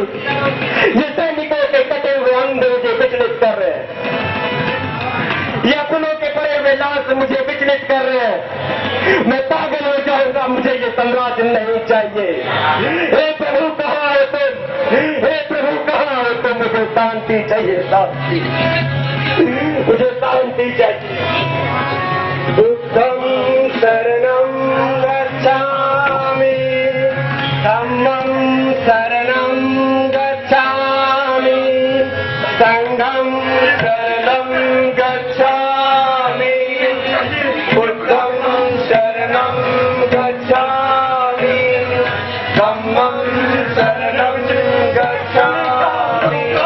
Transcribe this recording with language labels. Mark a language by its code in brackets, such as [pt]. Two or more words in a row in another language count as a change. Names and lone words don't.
[hi] ये सैनिकों के कटे हुए अंग मुझे विचलित कर रहे हैं, ये अपनों के पड़े हुए लाश मुझे विचलित कर रहे हैं। मैं पागल हो जाऊंगा, मुझे ये साम्राज्य नहीं चाहिए। हे प्रभु कहाँ है तुम? हे प्रभु कहाँ है तुम? मुझे शांति चाहिए, शांति, मुझे शांति चाहिए। [pi] बुद्धं शरणं गच्छामि, धम्मं शरणं गच्छामि, संघं शरणं गच्छामि, बुद्धं शरणं गच्छामि, धम्मं शरणं गच्छामि,